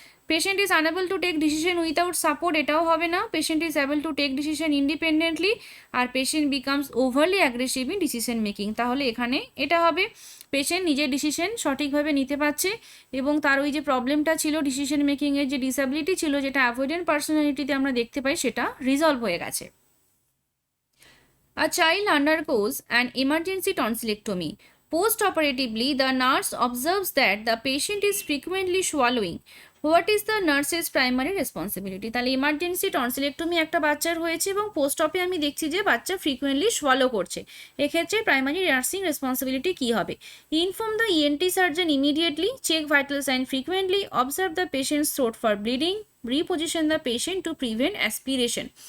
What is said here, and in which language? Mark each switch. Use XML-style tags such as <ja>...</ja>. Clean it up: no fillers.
<en>patient is unable to take decision without support,</en> <bn>এটাও হবে না।</bn> <en>patient is able to take decision independently, আর patient becomes overly aggressive in decision making,</en> <bn>তাহলে এখানে এটা হবে। Patient নিজের ডিসিশন সঠিকভাবে নিতে পারছে এবং তার ওই যে প্রবলেমটা ছিল ডিসিশন মেকিংয়ের যে ডিসএবিলিটি ছিল যেটা অ্যাভয়েডেন্ট পার্সোনালিটিতে আমরা দেখতে পাই সেটা রিজলভ হয়ে গেছে।</bn> <en>A child undergoes an emergency tonsillectomy. Post-operatively, the nurse observes that the patient is frequently swallowing. What is the nurse's primary responsibility?</en> <bn>তাহলে ইমার্জেন্সি টনসিলেক্টমি একটা বাচ্চার হয়েছে এবং পোস্ট অপে আমি দেখছি যে বাচ্চা ফ্রিকুয়েন্টলি সোয়ালো করছে, এক্ষেত্রে প্রাইমারি নার্সিং রেসপন্সিবিলিটি কী হবে?</bn> <en>Inform the ENT surgeon immediately, check vital sign frequently, observe the patient's throat for bleeding, reposition the patient to prevent aspiration.</en>